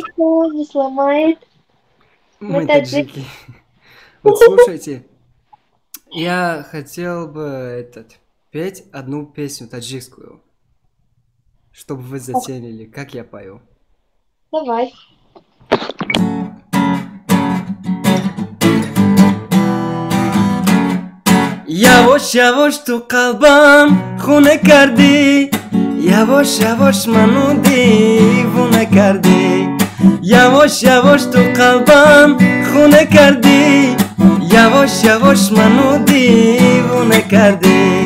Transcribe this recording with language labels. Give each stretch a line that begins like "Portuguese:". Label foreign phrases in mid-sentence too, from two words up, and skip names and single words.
Russian: никто не сломает. Мы таджики. таджики. Вот слушайте, я хотел бы петь одну песню таджикскую, чтобы вы заценили, как я пою. Давай.
Persian: یواش یواش تو قلبم خونه کردی یواش یواش منو دیوونه کردی یواش یواش تو قلبم خونه کردی یواش یواش منو دیوونه کردی